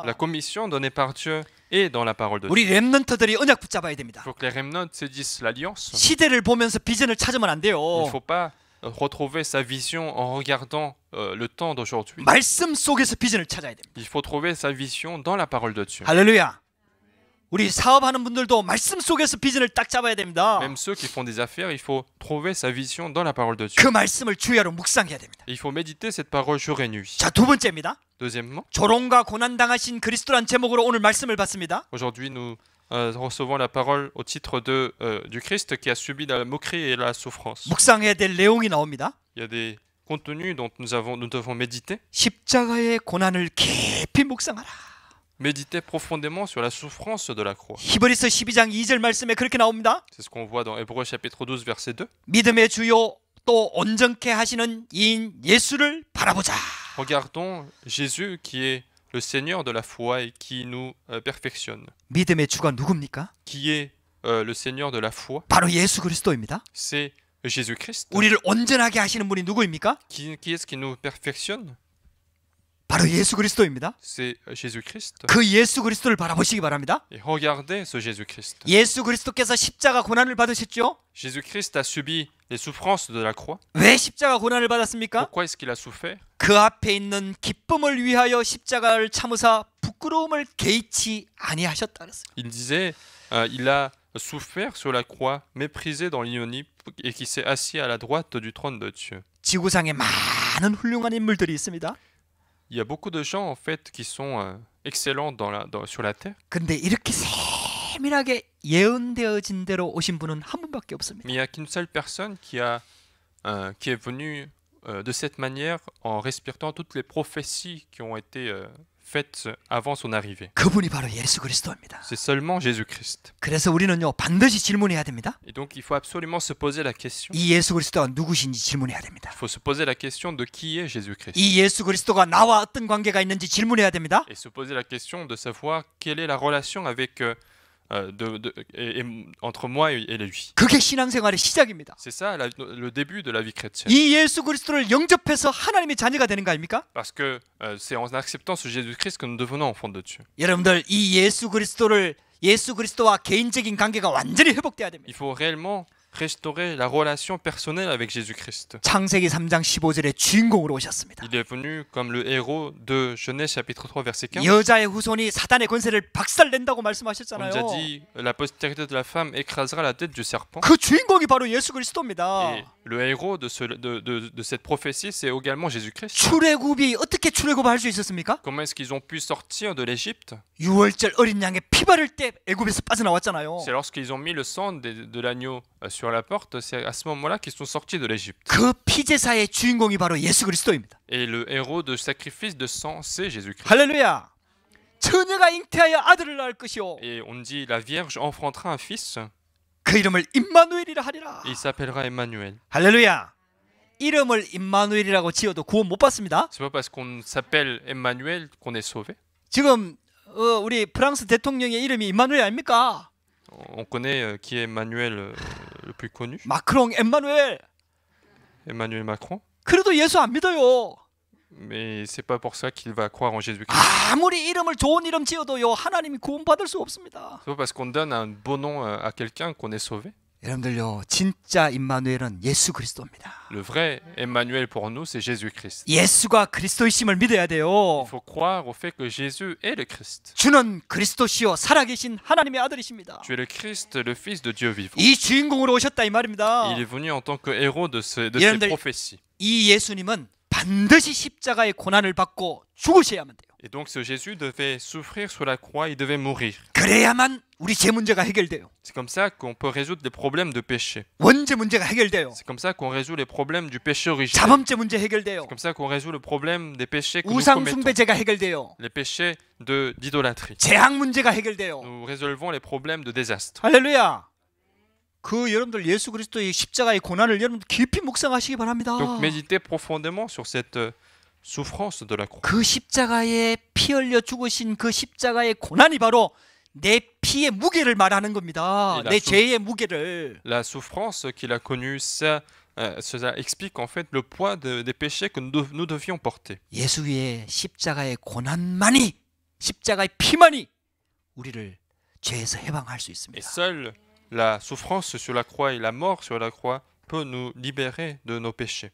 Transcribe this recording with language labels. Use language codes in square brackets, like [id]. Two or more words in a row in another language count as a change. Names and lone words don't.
[fr] La commission donnée par Dieu est dans la parole de Dieu. [ko] 우리 렘넌트들이 언약 붙잡아야 됩니다. [fr] Il faut que les remnants saisissent l'alliance. [ko] 시대를 보면서 비전을 찾으면 안 돼요. [fr] Il ne faut pas retrouver sa vision en regardant le temps d'aujourd'hui. [ko] 말씀 속에서 비전을 찾아야 됩니다. [fr] Il faut trouver sa vision dans la parole de Dieu. [ko] 할렐루야. 우리 사업하는 분들도 말씀 속에서 비전을 딱 잡아야 됩니다. [fr] Même ceux qui font des affaires, il faut trouver sa vision dans la parole de Dieu. [ko] 그 말씀을 주야로 묵상해야 됩니다. [fr] Il faut méditer cette parole jour et nuit. [ko] 자, 두 번째입니다. [fr] Deuxièmement, [ko] 조롱과 고난 당하신 그리스도란 제목으로 오늘 말씀을 받습니다. [fr] aujourd'hui nous recevons la parole au titre du Christ qui a subi la moquerie et la souffrance. [ko] 묵상해야 될 내용이 나옵니다. [fr] Il y a des contenus dont nous devons méditer. [ko] 십자가의 고난을 깊이 묵상하라. [fr] Méditer profondément sur la souffrance de la croix. [ko] 히브리서 12장 2절 말씀에 그렇게 나옵니다. [fr] C'est ce qu'on voit dans Hébreux chapitre 12 verset 2. [ko] 믿음의 주요 또 온전케 하시는 이인 예수를 바라보자. [fr] Regardons Jésus qui est le Seigneur de la foi et qui nous perfectionne. [ko] 믿음의 주가 누굽니까? [fr] Qui est le Seigneur de la foi? [ko] 바로 예수 그리스도입니다. [fr] C'est Jésus-Christ. [ko] 우리를 온전하게 하시는 분이 누구입니까? [fr] Qui est-ce qui nous perfectionne? [ko] 바로 예수 그리스도입니다. [fr] C'est Jésus-Christ. [ko] 그 예수 그리스도를 바라보시기 바랍니다. [fr] Et regardez ce Jésus-Christ. [ko] 예수 그리스도께서 십자가 고난을 받으셨죠? [fr] Jésus-Christ a subi les souffrances de la croix. [ko] 왜 십자가 고난을 받았습니까? [fr] Pourquoi est-ce qu'il a souffert? [ko] 그 앞에 있는 기쁨을 위하여 십자가를 참으사 부끄러움을 개의치 아니하셨다 그랬어요. [fr] Il disait, il a souffert sur la croix, méprisé dans l'ignominie et qui s'est assis à la droite du trône de Dieu. [ko] 지구상에 많은 훌륭한 인물들이 있습니다. [fr] Il y a beaucoup de gens en fait qui sont excellents sur la terre, [ko] 근데 이렇게 세밀하게 예언되어진 대로 오신 분은 한 분밖에 없습니다. [fr] mais il n'y a qu'une seule personne qui est venue de cette manière en respectant toutes les prophéties qui ont été faites avant son arrivée. [ko] 그분이 바로 예수 그리스도입니다. [fr] C'est seulement Jésus-Christ. [ko] 그래서 우리는요 반드시 질문해야 됩니다. [fr] Et donc il faut absolument se poser la question. [ko] 이 예수 그리스도가 누구신지 질문해야 됩니다. [fr] Il faut se poser la question de qui est Jésus-Christ. [ko] 이 예수 그리스도가 나와 어떤 관계가 있는지 질문해야 됩니다. [fr] Et se poser la question de savoir quelle est la relation avec entre moi et lui. [ko] 그게 신앙생활의 시작입니다. [fr] C'est ça le début de la vie chrétienne. [ko] 이 예수 그리스도를 영접해서 하나님의 자녀가 되는 거 아닙니까? [fr] Parce que c'est en acceptant ce Jésus-Christ que nous devenons enfants de Dieu. [ko] 여러분들 이 예수 그리스도와 개인적인 관계가 완전히 회복돼야 됩니다. [fr] Il faut réellement restaurer la relation personnelle avec Jésus-Christ. [ko] 창세기 3장 15절에 주인공으로 오셨습니다. [fr] Il est venu comme le héros de Genèse chapitre 3 verset 15. [ko] 여자의 후손이 사단의 권세를 박살낸다고 [fr] On [ko] 말씀하셨잖아요. [fr] nous a dit la postérité de la femme écrasera la tête du serpent. [ko] 그 주인공이 바로 예수 그리스도입니다. [fr] Et le héros de cette prophétie, c'est également Jésus-Christ. [ko] 출애굽이 어떻게 출애굽을 할 수 있었습니까? [fr] Comment est-ce qu'ils ont pu sortir de l'Égypte? [ko] 유월절 어린 양의 피 바를 때 애굽에서 빠져나왔잖아요. [fr] C'est lorsqu'ils ont mis le sang de l'agneau sur la porte, c'est à ce moment-là qu'ils sont sortis de l'Égypte. [ko] 그 피제사의 주인공이 바로 예수 그리스도입니다. [fr] Et le héros de sacrifice de sang, c'est Jésus-Christ. [ko] 할렐루야. 처녀가 잉태하여 아들을 낳을 것이요. [fr] Et on dit la Vierge enfantera un fils, [ko] 그 이름을 임마누엘이라 하리라. [fr] et il s'appellera Emmanuel. [ko] 할렐루야. 이름을 임마누엘이라고 지어도 구원 못 받습니다. [fr] C'est pas parce qu'on s'appelle Emmanuel qu'on est sauvé. [ko] 지금 우리 프랑스 대통령의 이름이 임마누엘 아닙니까? [fr] On connaît qui est Emmanuel le plus connu, [ko] 마크롱, 엠마누엘. [fr] Emmanuel Macron, [ko] 그래도 예수 안 믿어요. [fr] mais c'est pas pour ça qu'il va croire en Jésus-Christ. [ko] 아무리 이름을 좋은 이름 지어도요 하나님이 구원받을 수 없습니다. [fr] C'est pas parce qu'on donne un beau nom à quelqu'un qu'on est sauvé. [ko] 여러분들요, 진짜 임마누엘은 예수 그리스도입니다. [fr] Le vrai Emmanuel pour nous, c'est Jésus-Christ. [ko] 예수가 그리스도이심을 믿어야 돼요. [fr] Il faut croire au fait que Jésus est le Christ. [ko] 주는 그리스도시요 살아계신 하나님의 아들이십니다. [fr] Tu es le Christ, le Fils de Dieu vivant. [ko] 이 주인공으로 오셨다 이 말입니다. [fr] Il est venu en tant que héros de ces [ko] 여러분들, [fr] prophéties. [ko] 이 예수님은 반드시 십자가의 고난을 받고 죽으셔야만 돼요. [fr] Et donc ce Jésus devait souffrir sur la croix, il devait mourir. [ko] 그래야만 우리 죄 문제가 해결돼요. [fr] C'est comme ça qu'on peut résoudre les problèmes de péché. [ko] 원죄 문제가 해결돼요. [fr] C'est comme ça qu'on résout les problèmes du péché originel. [ko] 자범죄 문제 해결돼요. [fr] C'est comme ça qu'on résout le problème des péchés que nous [ko] 우상 [fr] commettons. [ko] 숭배죄가 해결돼요. [fr] Les péchés d'idolâtrie. [ko] 재앙 문제가 해결돼요. [fr] Nous résolvons les problèmes de désastre. [ko] 할렐루야. 그 여러분들 예수 그리스도의 십자가의 고난을 여러분들 깊이 묵상하시기 바랍니다. [fr] Donc méditez profondément sur cette souffrance de la croix. [ko] 그 십자가에 피 흘려 죽으신 그 십자가의 고난이 바로 내 피의 무게를 말하는 겁니다. 내 죄의 무게를. [fr] La souffrance qu'il a connue, ça explique en fait le poids des péchés que nous devions porter. [ko] 예수의 십자가의 고난만이, 십자가의 피만이 우리를 죄에서 해방할 수 [fr] Et [ko] 있습니다. [fr] seule la souffrance sur la croix et la mort sur la croix peut nous libérer de nos péchés.